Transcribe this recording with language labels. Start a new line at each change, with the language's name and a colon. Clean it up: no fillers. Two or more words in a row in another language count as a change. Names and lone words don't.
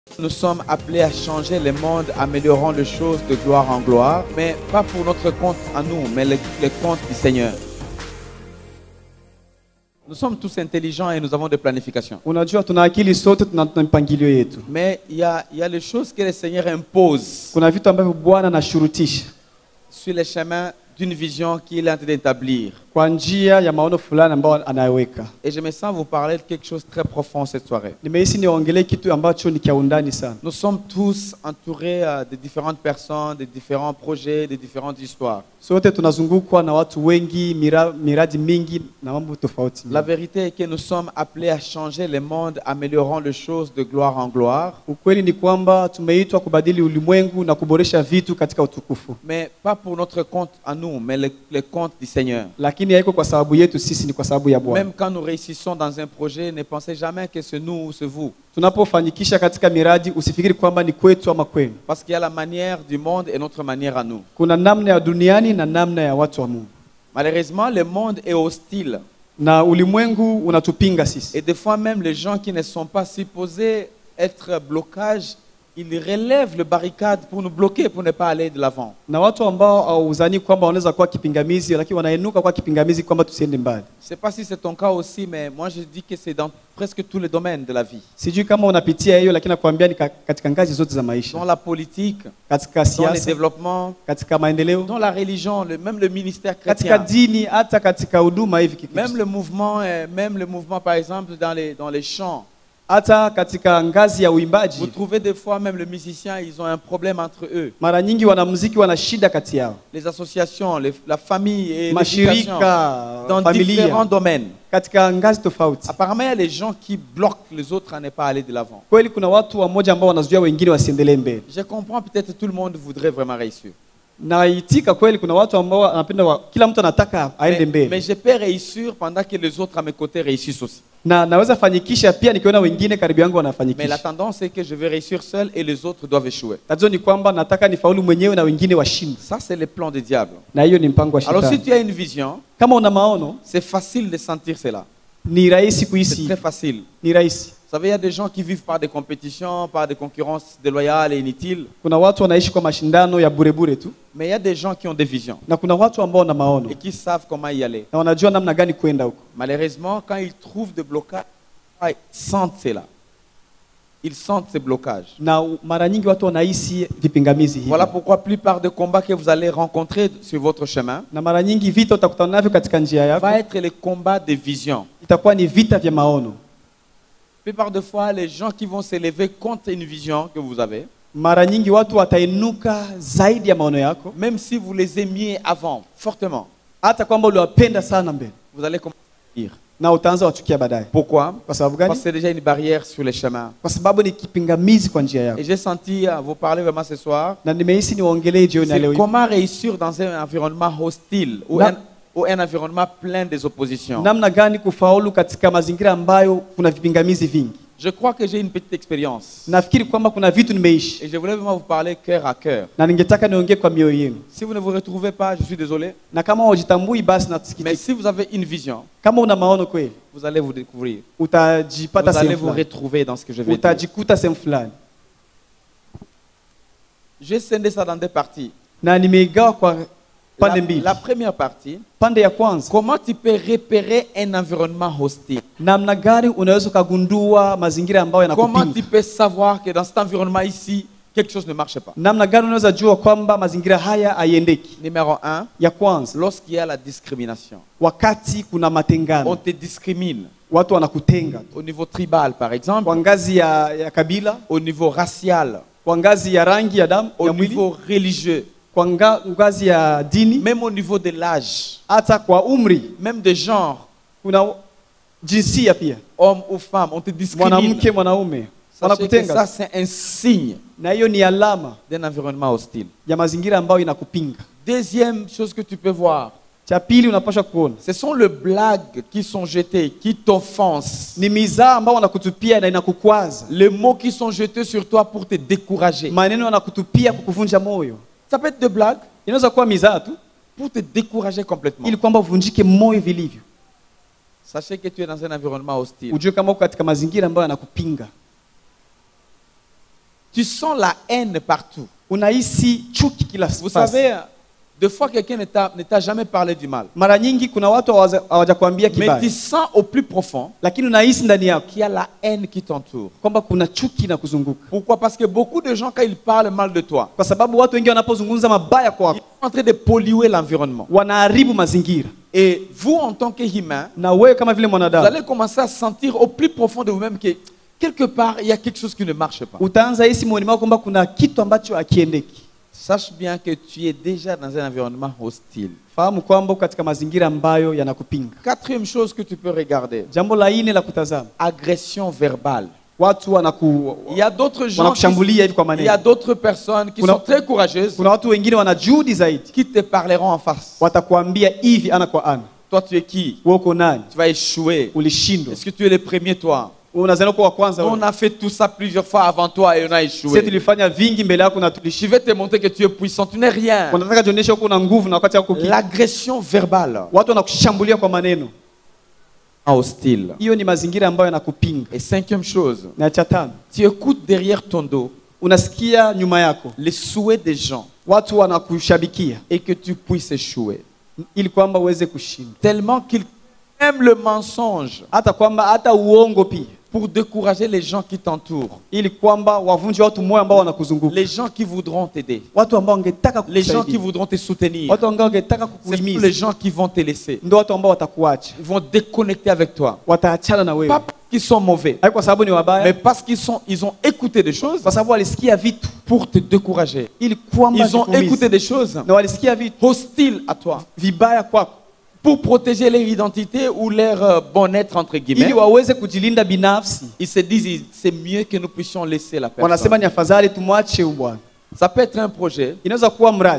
French: Nous sommes appelés à changer le monde, améliorant les choses de gloire en gloire, mais pas pour notre compte à nous, mais le compte du Seigneur. Nous sommes tous intelligents et nous avons des planifications.
Swahili: Unajua tuna akili sote, tuna mpangilio yetu.
French: Mais il y a les choses que le Seigneur impose
Swahili: Kuna vitu ambavyo Bwana anashurutisha
French: sur les chemins d'une vision qu'il est en train d'établir.
Swahili: kwa njia ya maono fulani ambayo anayeweka.
French: Et je me sens vous parler de quelque chose de très profond cette soirée.
Swahili: Nimehisi niongelee kitu ambacho ni kia undani sana.
French: Nous sommes tous entourés de différentes personnes, de différents projets, de différentes histoires.
Swahili: Sote tunazungukwa na watu wengi, miradi mingi na mambo tofauti.
French: La vérité est que nous sommes appelés à changer le monde, améliorant les choses de gloire en gloire.
Swahili: Ukweli ni kwamba tumeitwa kubadili ulimwengu na kuboresha vitu katika utukufu.
French: Mais pas pour notre compte à nous, mais le compte du Seigneur.
Swahili: Lakini haiko kwa sababu yetu sisi, ni kwa sababu ya Bwana.
French: Même quand nous réussissons dans un projet, ne pensez jamais que c'est nous ou c'est vous.
Swahili: Tunapofanikisha katika miradi, usifikiri kwamba ni kwetu ama kwenu.
French: Parce qu'il y a la manière du monde et notre manière à nous.
Swahili: Kuna namna ya duniani na namna ya watu wa Mungu.
French: Malheureusement, le monde est hostile.
Swahili: Na ulimwengu unatupinga sisi.
French: Et des fois même les gens qui ne sont pas supposés être blocage, ils relèvent le barricade pour nous bloquer, pour ne pas aller de l'avant.
Swahili: Na watu ambao hauzani kwamba wanaweza kuwa kipingamizi, lakini wanainuka kwa kipingamizi kwamba tusiende mbali.
French: Je ne sais pas si c'est ton cas aussi, mais moi je dis que c'est dans presque tous les domaines de la vie.
Swahili: Sijui kama unapitia hiyo, lakini nakwambia ni katika ngazi zote za maisha.
French: Dans la politique,
Swahili: Katika
French: dans le
Swahili: siasa,
French: développement,
Swahili: katika maendeleo,
French: dans la religion, même le ministère
Swahili: katika
French: chrétien.
Swahili: dini, hata katika huduma hivi Kikristo.
French: Même le mouvement par exemple dans les chants.
Swahili: Hata katika ngazi ya uimbaji.
French: Vous trouvez des fois même les musiciens, ils ont un problème entre eux.
Swahili: Mara nyingi wanamuziki wana shida kati yao.
French: Les associations, la famille et l'éducation,
Swahili: Mashirika,
French: dans
Swahili: familia,
French: différents domaines.
Swahili: katika ngazi tofauti.
French: Apparemment, il y a les gens qui bloquent les autres à ne pas aller de l'avant.
Swahili: Kweli kuna watu wamoja ambao wanazuia wengine wasiendelee mbele.
French: Je comprends, peut-être tout le monde voudrait vraiment réussir.
Swahili: Naitika kweli kuna watu ambao wanapenda kila mtu anataka aende mbele.
French: Mais je peux réussir pendant que les autres à mes côtés réussissent aussi.
Swahili: Na naweza fanikisha pia nikiona wengine karibu yangu
French: Mais la
Swahili: wanafanikisha.
French: tendance est que je vais réussir seul et les autres doivent échouer.
Swahili: Tatizo ni kwamba nataka nifaulu mwenyewe na wengine washinde.
French: Ça, c'est le plan du diable.
Swahili: Na hiyo ni mpango wa
French: Alors, si
Swahili: shetani.
French: tu as une vision,
Swahili: Kama una maono,
French: c'est facile de sentir cela.
Swahili: ni rahisi
French: C'est
Swahili: kuhisi.
French: très facile.
Swahili: Ni rahisi.
French: Vous savez, il y a des gens qui vivent par des compétitions, par des concurrences déloyales et inutiles.
Swahili: Kuna watu wanaishi kwa mashindano ya bure bure tu.
French: Mais il y a des gens qui ont des visions
Swahili: Na kuna watu ambao wana maono
French: et qui savent comment y aller.
Swahili: na wanajua namna gani kwenda huko.
French: Malheureusement, quand ils trouvent des blocages, ils sentent cela. Ils sentent ces blocages.
Swahili: Na mara nyingi watu wanahisi vipingamizi hivi.
French: Voilà pourquoi la plupart des combats que vous allez rencontrer sur votre chemin
Swahili: Na mara nyingi vita utakutana navyo katika njia yako
French: va être les combats de vision.
Swahili: itakuwa ni vita vya maono.
French: La plupart des fois, les gens qui vont s'élever contre une vision que vous avez,
Swahili: Mara nyingi watu watainuka zaidi ya maono yako,
French: même si vous les aimiez avant, fortement,
Swahili: hata kwamba uliwapenda sana mbele,
French: vous allez commencer à dire.
Swahili: na utaanza wachukia baadaye.
French: Pourquoi?
Swahili: Kwa sababu
French: Parce
Swahili: gani?
French: que c'est déjà une barrière sur les chemins.
Swahili: Kwa sababu ni kipingamizi kwa njia yako.
French: Et j'ai senti vous parler vraiment ce soir.
Swahili: Na nimehisi niwaongelee jioni ya leo
French: C'est
Swahili: hii.
French: comment réussir dans un environnement hostile ou un environnement plein des oppositions.
Swahili: Namna gani kufaulu katika mazingira ambayo kuna vipingamizi vingi.
French: Je crois que j'ai une petite expérience.
Swahili: Nafikiri kwamba kuna vitu nimeishi
French: Et je voulais vraiment vous parler cœur à cœur.
Swahili: na ningetaka niongee kwa mioyo yenu.
French: Si vous ne vous retrouvez pas, je suis désolé.
Swahili: Na kama hujitambui basi
French: Mais
Swahili: nasikitika.
French: si vous avez une vision,
Swahili: Kama una maono kweli,
French: vous allez vous découvrir.
Swahili: utajipata
French: Vous allez
Swahili: sehemu
French: vous
Swahili: fulani.
French: retrouver dans ce que je vais dire.
Swahili: Utajikuta sehemu fulani.
French: J'ai scindé ça dans deux parties.
Swahili: Na nimeigawa kwa pande mbili.
French: La première partie,
Swahili: Pande ya kwanza,
French: comment tu peux repérer un environnement hostile?
Swahili: namna gani unaweza kugundua mazingira ambayo
French: Comment tu
Swahili: yanakupinga?
French: peux savoir que dans cet environnement ici, quelque chose ne marche pas?
Swahili: Namna gani unaweza jua kwamba mazingira haya haiendeki?
French: Numéro 1,
Swahili: Ya kwanza,
French: lorsqu'il y a la discrimination.
Swahili: wakati kuna
French: On
Swahili: matengano,
French: te discrimine
Swahili: watu wanakutenga
French: au niveau tribal, par exemple,
Swahili: kwa ngazi ya kabila,
French: au niveau racial,
Swahili: kwa ngazi ya rangi ya damu
French: au
Swahili: ya mwili,
French: niveau religieux,
Swahili: kwa ngazi ya dini,
French: même au niveau de l'âge,
Swahili: hata kwa umri,
French: même de genre,
Swahili: kuna jinsia pia,
French: homme ou femme, on te discrimine.
Swahili: mwanamke, mwanaume
French: Sachez que ça,
Swahili: wanakutenga,
French: c'est un signe
Swahili: na hiyo ni alama
French: d'un environnement hostile.
Swahili: ya mazingira ambayo inakupinga.
French: Deuxième chose que tu peux voir,
Swahili: Cha pili unapaswa kuona
French: ce sont les blagues qui sont jetées, qui t'offensent.
Swahili: ni mizaa ambao wanakutupia na inakukwaza,
French: Les mots qui sont jetés sur toi pour te décourager.
Swahili: maneno yanakutupia kukuvunja moyo.
French: Ça peut être des blagues
Swahili: Inaweza kuwa mizaa tu
French: pour te décourager complètement.
Swahili: ili kwamba uvunjike moyo vilivyo.
French: Sachez que tu es dans un environnement hostile.
Swahili: Ujue kama uko katika mazingira ambayo yanakupinga.
French: Tu sens la haine partout.
Swahili: Unahisi chuki kila
French: Vous
Swahili: fasi.
French: savez, des fois quelqu'un ne t'a jamais parlé du mal.
Swahili: Mara nyingi kuna watu hawajakwambia
French: Mais
Swahili: kibaya,
French: tu sens au plus profond
Swahili: lakini unahisi ndani yako
French: qu'il y a la haine qui t'entoure.
Swahili: kwamba kuna chuki na kuzunguka.
French: Pourquoi? Parce que beaucoup de gens, quand ils parlent mal de toi,
Swahili: Kwa sababu watu wengi wanapozungumza mabaya
French: ils
Swahili: kwako
French: sont en train de polluer l'environnement.
Swahili: wanaharibu mazingira,
French: Et vous, en tant qu'humain,
Swahili: na wewe kama vile
French: vous
Swahili: mwanadamu
French: allez commencer à sentir au plus profond de vous-même que quelque part, il y a quelque chose qui ne marche pas.
Swahili: utaanza hisi moyoni mwako kwamba kuna kitu ambacho hakiendeki.
French: Sache bien que tu es déjà dans un environnement hostile.
Swahili: Fahamu kwamba uko katika mazingira ambayo yanakupinga.
French: Quatrième chose que tu peux regarder,
Swahili: Jambo la nne la kutazama,
French: agression verbale.
Swahili: watu
French: Il y a d'autres gens,
Swahili: wanakushambulia hivi kwa
French: il y a
Swahili: maneno.
French: d'autres personnes qui
Swahili: Kuna-
French: sont très courageuses,
Swahili: Kuna watu wengine wana juhudi zaidi,
French: qui te parleront en face.
Swahili: watakwambia hivi ana kwa ana,
French: Toi, tu es qui?
Swahili: wewe uko nani?
French: Tu vas échouer.
Swahili: Ulishindwa.
French: Est-ce que tu es le premier, toi?
Swahili: Unazana kuwa wa kwanza
French: On
Swahili: wewe.
French: a fait tout ça plusieurs fois avant toi et on a
Swahili: Sisi
French: échoué.
Swahili: tulifanya vingi mbele yako na
French: Je
Swahili: tulishindwa.
French: vais te montrer que tu es puissant. Tu n'es rien.
Swahili: Unataka jionyeshe uko na nguvu na wakati yako kitu.
French: L'agression verbale,
Swahili: Watu wanakushambulia kwa maneno.
French: hostile.
Swahili: Hiyo ni mazingira ambayo yanakupinga.
French: Et cinquième chose,
Swahili: Na cha tano,
French: tu écoutes derrière ton dos
Swahili: unasikia nyuma yako
French: les souhaits des gens
Swahili: watu wanakushabikia
French: et que tu puisses échouer.
Swahili: ili kwamba uweze kushinda,
French: Tellement qu'ils aiment le mensonge
Swahili: hata kwamba hata uongo pia,
French: pour décourager les gens qui t'entourent.
Swahili: ili kwamba wavunje watu moyo ambao wanakuzunguka,
French: Les gens qui voudront t'aider.
Swahili: watu ambao wangetaka
French: Les gens qui
Swahili: kukusaidia,
French: voudront te soutenir.
Swahili: watu ambao wangetaka
French: C'est tous les
Swahili: kukuhimiza,
French: gens qui vont te laisser.
Swahili: ndio watu ambao watakuacha,
French: Ils vont déconnecter avec toi.
Swahili: wataachana na wewe,
French: Pas parce qu'ils sont mauvais,
Swahili: haiko kwa sababu ni
French: mais
Swahili: wabaya,
French: parce ils ont écouté des choses
Swahili: kwa sababu walisikia vitu
French: pour te décourager.
Swahili: ili kwamba
French: Ils ont
Swahili: vikuumize.
French: écouté des choses
Swahili: na walisikia vitu
French: hostiles à toi
Swahili: vibaya kwako
French: pour protéger leur identité ou leur bon-être, entre
Swahili: ili
French: guillemets.
Swahili: waweze kujilinda binafsi.
French: Ils se disent, c'est mieux que nous puissions laisser la
Swahili: Wanasema
French: personne.
Swahili: ni afadhali tumwache huyu bwana.
French: Ça peut être un projet,
Swahili: Inaweza kuwa mradi,